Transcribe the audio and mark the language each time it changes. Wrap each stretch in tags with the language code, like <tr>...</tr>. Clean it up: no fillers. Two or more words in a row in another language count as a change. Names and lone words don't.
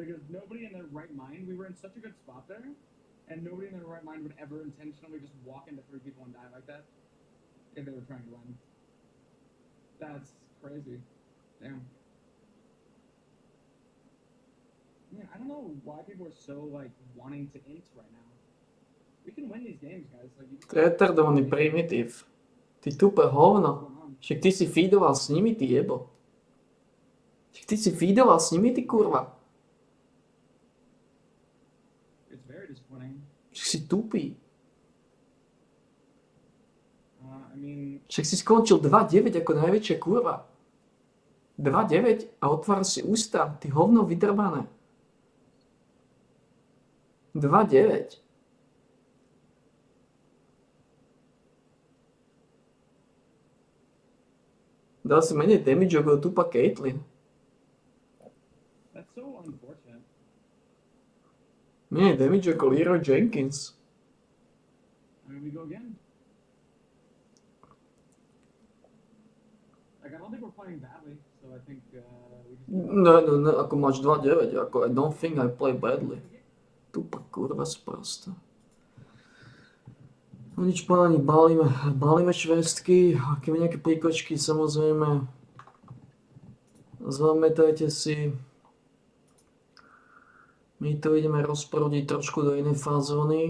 <en>Because nobody in their right mind, we were in such a good spot there, and nobody in their right mind would ever intentionally just walk into 3 people and die like that if they were trying to win. That's crazy. Damn. Man, I don't know why people are so, like, wanting to int right now. We can win these games, guys. Like,</en> <sk>Retardovaný primitív. Ty tupé hovno. Však ty si feedoval s nimi, ty jebo. Však ty si feedoval s nimi, ty kurva.</sk> <en>It's very disappointing.</en> <sk>Však si tupý.</sk> <en>I mean...</en> <sk>Však si skončil 2-9 ako najväčšia kurva. 2-9 a otvára si ústa. Ty hovno vydrbané. 2-9. Dal si menej damage ako tupa Caitlyn.</sk> <en>That's so unfortunate.</en> <sk>Menej damage ako Leroy Jenkins.</sk> <en>I mean, we go again. Like, I don't think we're playing badly, so I think we just...</en> <sk>No, ako máš 2-9, ako</sk> <en>I don't think I play badly.</en> <sk>Tupa kurva sprosta. No nič páni, balíme švestky, aké nejaké plíkočky, samozrejme. Zamätajte si. My to ideme rozprúdiť trošku do inej fázóny.</sk>